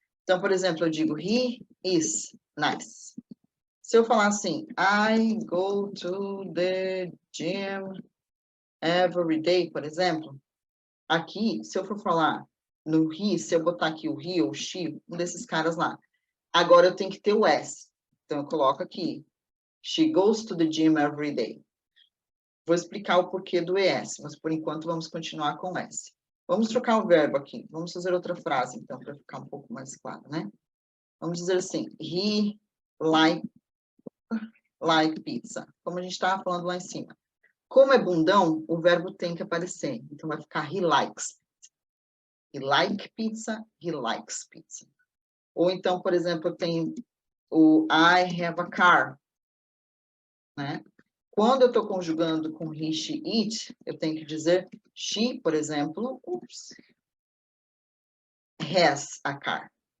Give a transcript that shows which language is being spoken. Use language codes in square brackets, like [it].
[pt] Então, por exemplo, eu digo, [en] he is nice. [pt] Se eu falar assim, [en] I go to the gym every day, [pt] por exemplo, aqui, se eu for falar no he, se eu botar aqui o he ou she, um desses caras lá, agora eu tenho que ter o S. Então, eu coloco aqui, [en] she goes to the gym every day. [pt] Vou explicar o porquê do ES, mas por enquanto vamos continuar com o S. Vamos trocar o verbo aqui. Vamos fazer outra frase, então, para ficar um pouco mais claro, né? Vamos dizer assim, [en] he like pizza. [pt] Como a gente estava falando lá em cima. Como é bundão, o verbo tem que aparecer. Então, vai ficar [en] he likes. He like pizza, he likes pizza. [pt] Ou então, por exemplo, eu tenho o [en] I have a car, [pt] né? Quando eu estou conjugando com he, she, it, eu tenho que dizer she, por exemplo, [en] has a car.